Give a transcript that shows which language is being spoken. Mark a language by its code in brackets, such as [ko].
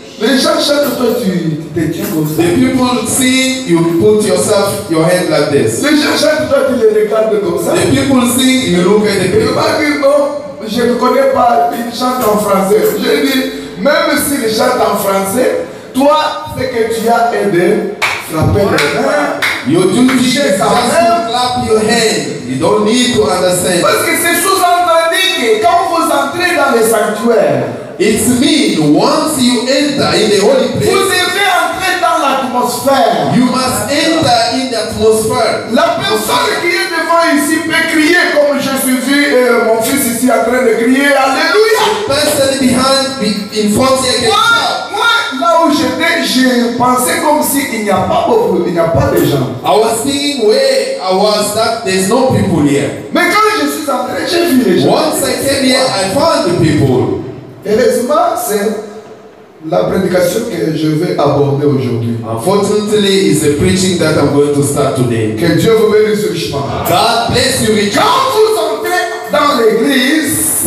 [fr] Les gens chantent, toi, tu te tiens comme ça. [en] The people sing, you put your hand like this. [fr] Les gens chantent, toi, tu les regardes comme ça. [en] The people sing, you look at the [fr] Il [en] people. [fr] m'a dit non, je ne connais pas, il chante en français. Je dis, même s'il chante en français, toi, ce que tu as aidé, frapper les mains. [en] Your duty is just to clap your hand. You don't need to understand. [fr] Parce que c'est sous-entendu que quand vous entrez dans le sanctuaire, [en] It's mean once you enter in the holy [fr] vous [en] place, [fr] devez entrer dans l'atmosphère. [en] you must enter in the atmosphere. [fr] La personne qui est devant ici peut crier comme je suis vu mon fils ici en train de crier Alléluia. [en] The person in front here can shout. [fr] Moi, là où j'étais, je pensais comme s'il n'y a pas beaucoup, il n'y a pas de gens. [en] I was thinking where I was that there's no people here. [fr] Mais quand je suis entré, j'ai vu les gens. [en] Once I came here, I found the people. [fr] Heureusement, c'est la prédication que je vais aborder aujourd'hui. [en] Unfortunately, it's the preaching that I'm going to start today. [fr] Que Dieu vous bénisse richement. [en] God bless you richly. [fr] Quand vous entrez dans l'église,